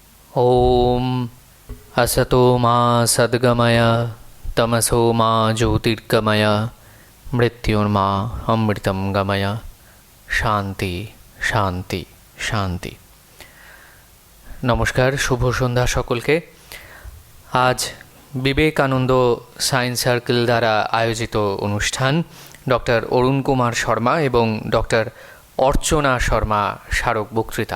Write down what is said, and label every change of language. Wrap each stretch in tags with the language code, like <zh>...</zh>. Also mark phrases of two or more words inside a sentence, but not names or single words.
<sa>ওম असतो मा सद्गमय तमसो मा ज्योतिर्गमय মৃত্যুর্মা অমৃতম গময়। শান্তি শান্তি শান্তি।</sa> <bn>নমস্কার, শুভ সন্ধ্যা সকলকে। আজ বিবেকানন্দ সায়েন্স সার্কেল দ্বারা আয়োজিত অনুষ্ঠান ডক্টর অরুণ কুমার শর্মা এবং ডক্টর অর্চনা শর্মা স্মারক বক্তৃতা।</bn>